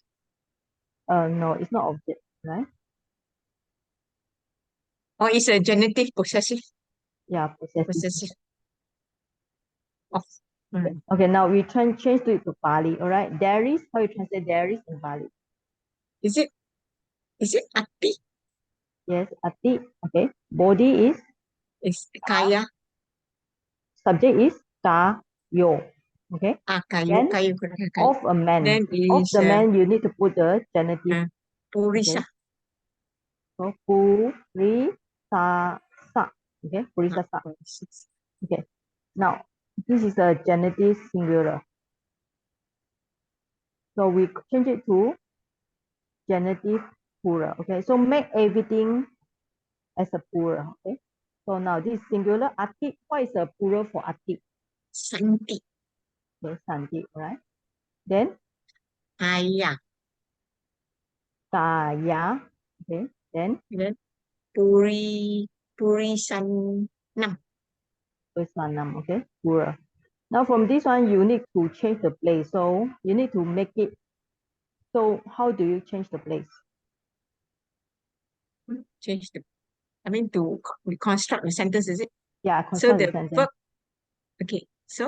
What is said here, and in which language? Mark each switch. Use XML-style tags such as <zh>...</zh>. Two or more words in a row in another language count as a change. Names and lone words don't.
<en>no, it's not object, right? Or it's a genitive possessive. Yeah, possessive. Possessive. Of. Okay. Now we change it to Pali. All right. There is, how you translate there is in Pali? Is it ati? Yes, ati. Okay. Body is? Is kaya. Subject is kayo. Okay. Kayo. Of a man. Then Of is the man, you need to put the genitive. Purisa. Okay. So purisa sa. Okay. Purisa sa. Okay. Now this is a genitive singular. So we change it to genitive plural. Okay. So make everything as a plural. Okay. So now this is singular. Ati. What is the plural for ati? Santi. Okay. Santi. Right. Then Kaya. kaya. Okay. Then Purisanam. Purisanam. Okay. Plural. Now from this one, you need to change the place. So you need to make it. So how do you change the place? Change the. I mean to reconstruct the sentence, is it? Yeah, So construct the the sentence. verb. Okay. So.</en>